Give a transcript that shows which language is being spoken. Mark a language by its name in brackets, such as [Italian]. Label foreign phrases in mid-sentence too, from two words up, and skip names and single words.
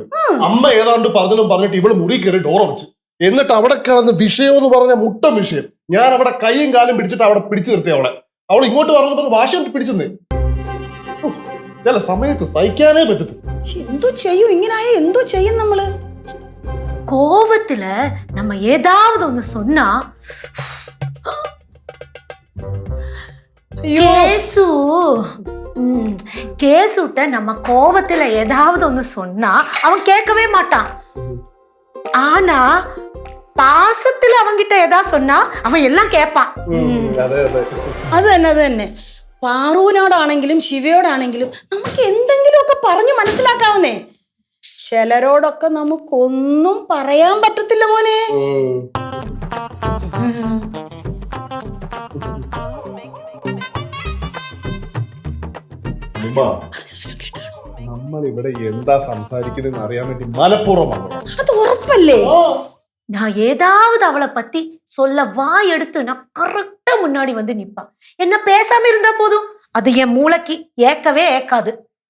[Malayalam] അമ്മ ഏതാണ്ട് പറഞ്ഞിട്ട് ഇവള് മുറി കയറി ഡോർ അടച്ചു. എന്നിട്ട് അവിടെ കിടന്ന് വിഷയം എന്ന് പറഞ്ഞ മുട്ട വിഷയം. ഞാൻ അവിടെ കൈയും കാലും പിടിച്ചിട്ട് അവിടെ പിടിച്ചു നിർത്തി അവളെ. അവൾ ഇങ്ങോട്ട് പറഞ്ഞിട്ട് വാശി കൊണ്ട് പിടിച്ചെന്ന്. ചില സമയത്ത് സഹിക്കാനേ പറ്റത്തില്ല. എന്തോ ചെയ്യും, ഇങ്ങനായ എന്തോ ചെയ്യും നമ്മള്. [Tamil] கோவத்துல நம்ம ஏதாவது ஒண்ணு சொன்னா கேசுட்ட நம்ம கோவத்துல ஏதாவது ஒண்ணு சொன்னா அவன் கேட்கவே மாட்டான். ஆனா பாசத்துல அவன்கிட்ட ஏதாவது சொன்னா அவன் எல்லாம் கேட்பான். [Malayalam] അത് തന്നെ പാറുവിനോടാണെങ്കിലും ശിവയോടാണെങ്കിലും നമുക്ക് എന്തെങ്കിലും ഒക്കെ പറഞ്ഞു മനസ്സിലാക്കാവുന്നേ. ചിലരോടൊക്കെ നമുക്കൊന്നും പറയാൻ പറ്റത്തില്ല മോനെ. നമ്മൾ ഇവിടെ എന്താ സംസാരിക്കുന്നത് അറിയാൻ വേണ്ടി മനഃപൂർവ്വമാണ്. അത് ഉറപ്പല്ലേ? [Tamil] நான் ஏதாவது அவளை பத்தி சொல்ல வாய் எடுத்து நான் கரெக்டா முன்னாடி வந்து நிப்பா. என்ன பேசாம இருந்தா போதும், அது என் மூளைக்கு ஏக்கவே ஏக்காது.